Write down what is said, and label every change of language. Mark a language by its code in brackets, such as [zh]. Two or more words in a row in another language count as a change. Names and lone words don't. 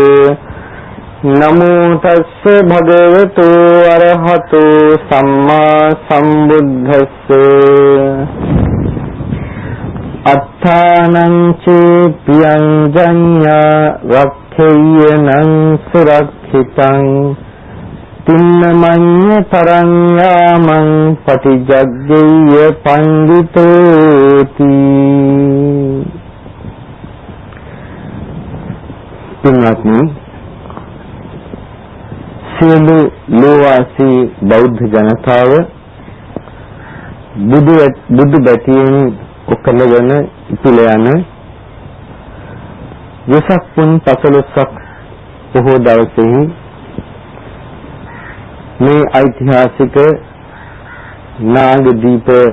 [pi] නමෝ තස්ස භගවතු අරහතු සම්මා සම්බුද්දස්ස අත්තානං චේපියං ජඤ්ඤා රක්ඛේයනං සුරක්ඛිතං තින්නමඤ්ඤ තරං යාමං පටිජග්ගේය පණ්ඩිතෝති. [si] පින්වත්නි, සියලු ලෝවාසී බෞද්ධ ජනතාව බුදු බැතියෙන් උකලවන ඉතුල යන වෙසක් පුන් 15ක් බොහෝ දවසෙහි මේ ඓතිහාසික නාගදීප